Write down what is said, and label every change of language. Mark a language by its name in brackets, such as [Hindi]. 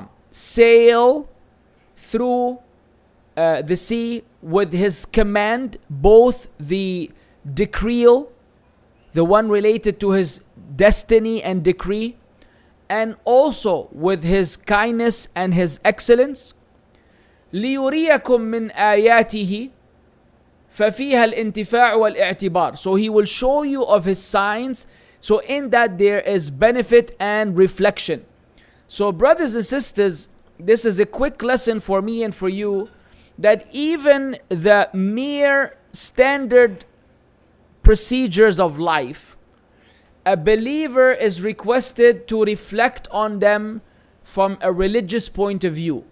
[English] sail through the sea with his command, both the decreal, the one related to his destiny and decree, and also with his kindness and his excellence. [Arabic] ليريكم من آياته ففيها الانتفاع والاعتبار. [English] So he will show you of his signs. So in that there is benefit and reflection. So brothers and sisters, this is a quick lesson for me and for you, that even the mere standard procedures of life, a believer is requested to reflect on them from a religious point of view.